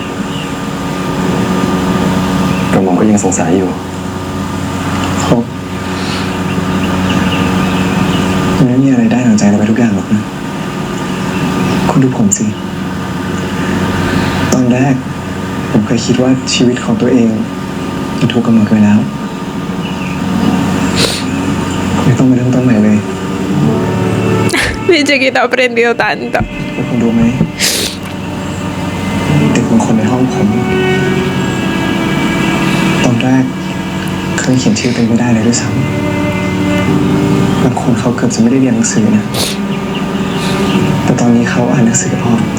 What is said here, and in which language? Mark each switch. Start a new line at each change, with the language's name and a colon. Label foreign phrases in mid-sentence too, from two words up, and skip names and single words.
Thai: กระหม่อมก็ยังสงสัยอยู่ครับมันไม่มีอะไรได้ดังใจเราไปทุกอย่างหรอกนะคุณดูผมสิตอนแรกผมเคยคิดว่าชีวิตของตัวเองมันถูกกำหนดไว้แล้วไม่ต้องมาเริ่มต้นใหม่เลย
Spanish: Mi chiquito ha aprendido tanto.
Thai: แล้วคุณรู้ไหมเด็กบางคนในห้องผมตอนแรกเคยเขียนชื่อตัวเองไม่ได้เลยด้วยซ้ำบางคนเขาเกือบจะไม่ได้เรียนหนังสือนะแต่ตอนนี้เขาอ่านหนังสือออก